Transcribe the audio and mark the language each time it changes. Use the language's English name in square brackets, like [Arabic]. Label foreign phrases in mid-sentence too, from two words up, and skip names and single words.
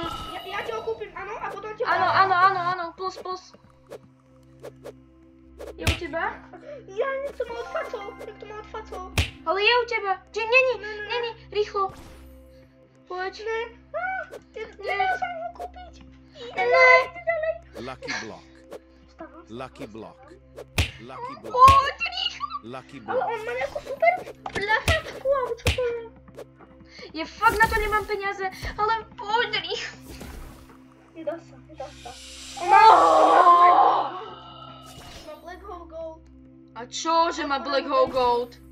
[Slovak] Ja ti ho kúpim, áno, a potom ti ho... Áno, plus. Je u teba? Ja niekto ma odfacol. Ale je u teba. Není, rýchlo. Poď. Nevedel som ho kúpiť. [English] Lucky block. Lucky block. Lucky block. [Slovak] Poď, rýchlo. [English] Lucky [Slovak] Ale [English] block. [Slovak] on má nejakú super pľachačku, alebo čo to je? Ja fakt na to nemám peniaze, ale poď, rýchlo. Nedá sa. Má Black Hole Gold. A čo, že má Black Hole Gold?